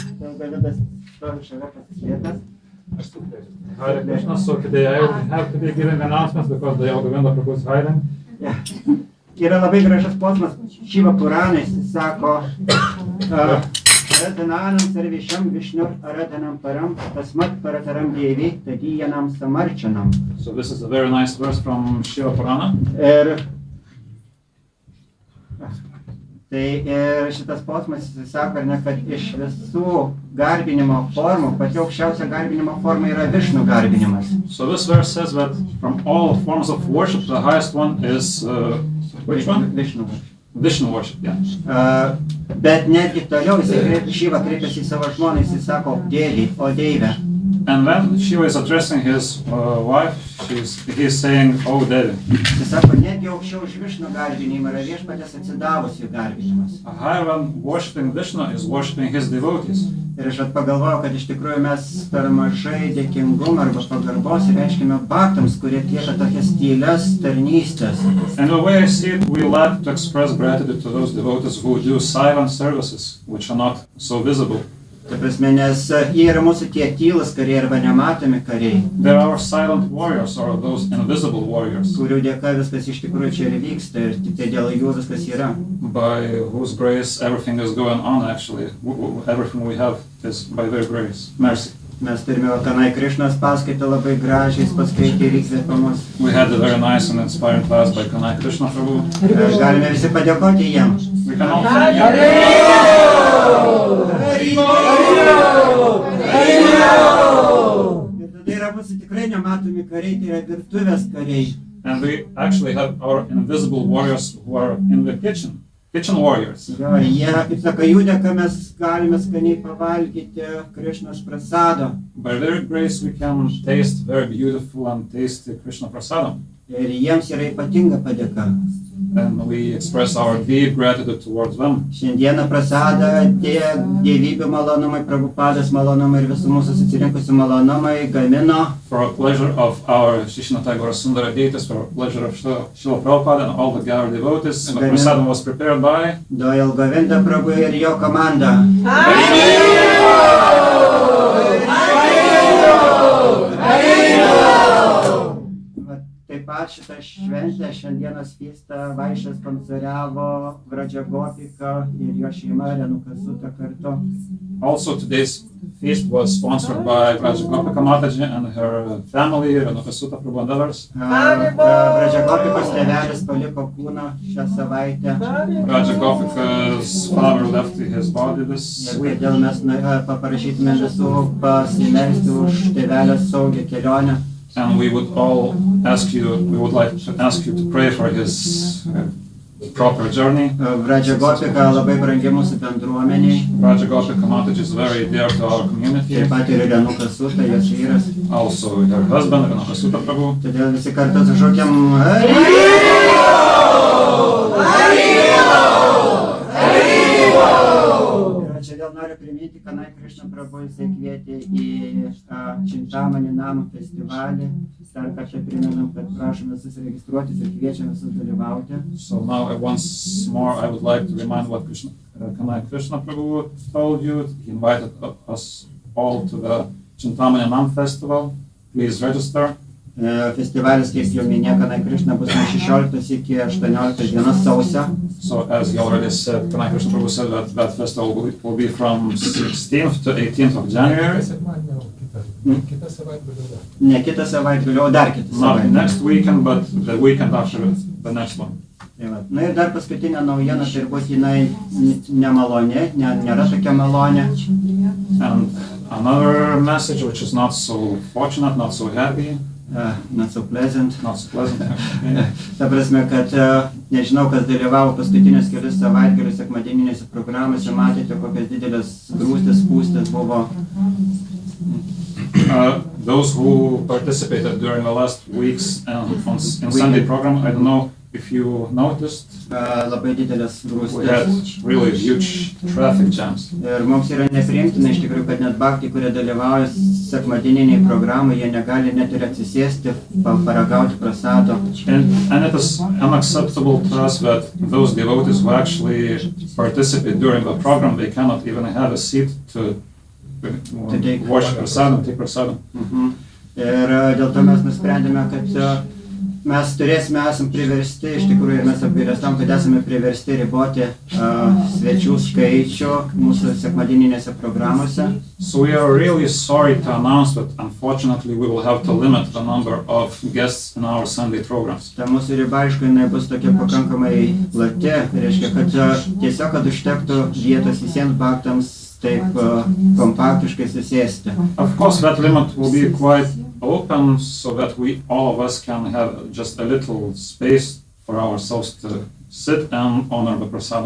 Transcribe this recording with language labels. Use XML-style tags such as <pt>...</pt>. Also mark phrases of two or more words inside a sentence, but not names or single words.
<lt>Dėl Galidas stovi šalia pasislėpęs. Harė Krišna,</lt> <en>so today I have to be giving announcements because the yoga window proposed hiding.</en> <lt>Yra labai gražus posmas Šiva Puranais, jis sako</lt> <sa>Aradananam sarvišam Višnu Aradanam param tasmat parataram dievi tadiyanam samarčanam.</sa> <en>So this is a very nice verse from Shiva Purana.</en> <lt>Ir šitas posmas jis sako, kad iš visų garbinimo formų, pati aukščiausia garbinimo forma yra Višnu garbinimas.</lt> <en>So this verse says that from all forms of worship, the highest one is which one? Vishnu worship, yeah.</en> <lt>Bet netgi toliau Šiva kreipiasi į savo žmoną, jis sako dėlį, o deivę.</lt> <en>And when Shiva is addressing his wife, he is saying, "Oh, Devi."</en> <lt>Jis sako, netgi aukščiau už Višnu garbinimą yra viešpatės atsidavusių garbinimas.</lt> <en>A higher one worshiping Vishnu is worshiping his devotees.</en> <lt>Ir aš pagalvojau, kad iš tikrųjų mes per mažai dėkingumą arba pagarbos reiškime baktams, kurie atlieka tokias tylias tarnystės.</lt> <en>And the way I see it, we lack to express gratitude to those devotees who do silent services, which are not so visible.</en> <lt>Ta prasme, nes jie yra mūsų tie tylūs kariai arba nematomi kariai.</lt> <en>There are silent warriors, or those invisible warriors,</en> <lt>kurių dėka viskas iš tikrųjų čia ir vyksta ir tik tai dėl jų viskas yra.</lt> <en>by whose grace everything is going on. Actually, everything we have is by their grace, mercy.</en> <lt>Mes turime Kanai Krišnos paskaitą labai gražiai, jis paskaitė ir įkvėpė mus.</lt> <en>We had a very nice and inspiring class by Kanai Krišna Prabhu.</en> <lt>Galime visi padėkoti jam.</lt> <en>We can all thank</en> <lt>Ir tada yra mūsų tikrai nematomi kariai, tai yra virtuvės kariai.</lt> <en>And we actually have our invisible warriors who are in the kitchen warriors.</en> <lt>Jo, jie, kaip sako, jų dėka mes galime skaniai pavalgyti Krišnos prasado.</lt> <en>By their grace we can taste very beautiful and tasty Krishna prasadam.</en> <lt>Ir jiems yra ypatinga padėka.</lt> <en>And we express our deep gratitude towards them.</en> <lt>Šiandieną prasadą dievybių malonumai, Prabhupados malonumai ir visų mūsų susirinkusių malonumai gamino.</lt> <en>For a pleasure of our Shishnata Gaura Sundara deities, for a pleasure of Srila Prabhupada and all the Gaura devotees, the prasadam was prepared by</en> <lt>Doyle Govinda Prabhu ir jo komanda. Taip pat šitą šventę šiandienos fiestą Vaišas sponsoriavo Vraja Gopika ir jo šeima Renuka Suta kartu.</lt> <en>Also today's feast was sponsored by Vraja Gopika Mataji and her family, Renuka Suta Prabhu and others.</en> <lt>Vraja Gopikos tėvelis paliko kūną šią savaitę.</lt> <en>Vraja Gopika's father left his body this week.</en> <lt>Todėl mes paprašytume visų pasimelsti už tėvelės saugią kelionę.</lt> <en>And we would like to ask you to pray for his proper journey.</en> <lt>Vradžiagopika labai brangi mūsų bendruomeniai.</lt> <en>Vradžiagopika Mataji is very dear to our community.</en> <lt>Taip pat ir Renuka Suta, jos vyras.</lt> <en>Also her husband, Renuka Suta Prabhu.</en> <lt>Todėl visi kartu sušaukiam Čia vėl noriu priminti, Kanai Krišna Prabhu jisai kvietė į Šventykla festivalį. Dar kartą primenam, kad prašom visus registruotis ir kviečiam visus dalyvauti.</lt> <en>So now once more I would like to remind what Kanai Krišna Prabhu told you. He invited us all to the Šventykla festival. Please register.</en> <lt>Festivalis, kaip jau minėjo, Kanai Krišna bus nuo 16 iki 18 dienos sausio.</lt> <en>So as he already said, Kanai Krišna Prabhu said that festival will be from 16th to 18th of January.</en> <lt>Ne kitą savaitgalį, o dar kitą</lt> <en>Not</en> <lt>savaitgalį.</lt> <en>next weekend, but the weekend after the next one.</en> <lt>Na ir dar paskutinė naujiena, tai turbūt jinai nemalonė, nėra tokia malonė.</lt> <en>And another message which is not so fortunate, not so happy. Not so pleasant. Not so pleasant.</en> <lt>Ta prasme, kad nežinau, kas dalyvavo paskutinius kelius savaitgalius sekmadieninėse programose, matėte, kokios didelės grūstės, spūstės buvo.</lt> <en>Those who participated during the last weeks in Sunday program, I don't know if you noticed,</en> <lt>Labai didelės</lt> <en>we had</en> <lt>grūstės.</lt> <en>really huge traffic jams.</en> <lt>Ir mums yra nepriimtina iš tikrųjų, kad net bhaktai, kurie dalyvauja sekmadieniniai programai, jie negali net ir atsisėsti, paragauti prasado.</lt> <en>And it is unacceptable to us that those devotees who actually participate during the program, they cannot even have a seat to watch prasadam, take prasadam.</en> <lt>Ir dėl to mes nusprendėme, kad mes esam priversti, iš tikrųjų, ir mes apgailestam, kad esame priversti riboti svečių skaičių mūsų sekmadieninėse programose.</lt> <en>So we are really sorry to announce that unfortunately we will have to limit the number of guests in our Sunday programs.</en> <lt>Ta mūsų riba, aišku, jinai bus tokia pakankamai plati, reiškia, kad tiesiog, kad užtektų vietos visiems bhaktams taip kompaktiškai susėsti.</lt> <en>Of course, that limit will be quite open so that all of us can have just a little space for ourselves to sit and honor the prasadam.</en>